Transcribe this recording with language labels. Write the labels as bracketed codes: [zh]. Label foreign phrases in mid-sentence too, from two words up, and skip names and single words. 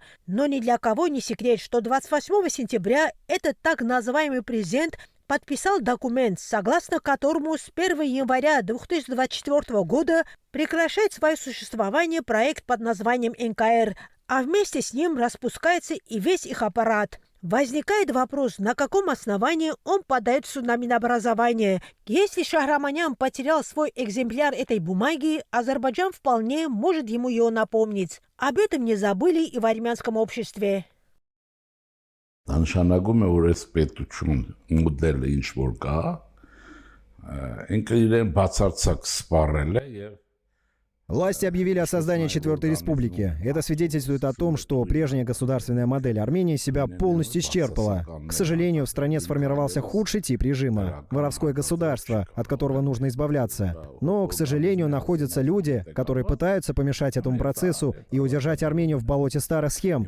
[ru] Но ни для кого не секрет, что 28 сентября этот так называемый президент подписал документ, согласно которому с 1 января 2024 года прекращает свое существование проект под названием НКР, а вместе с ним распускается и весь их аппарат. Возникает вопрос, на каком основании он подает в суд на Минобразование. Если Шахраманян потерял свой экземпляр этой бумаги, Азербайджан вполне может ему ее напомнить. Об этом не забыли и в армянском обществе. [hy] Նշանակում է, որ այս պետություն մոդելը ինչ որ կա, ինքը իրեն բացարձակ սպառել է եւ [ru] Власти объявили о создании четвертой республики. Это свидетельствует о том, что прежняя государственная модель Армении себя полностью исчерпала. К сожалению, в стране сформировался худший тип режима – воровское государство, от которого нужно избавляться. Но, к сожалению, находятся люди, которые пытаются помешать этому процессу и удержать Армению в болоте старых схем.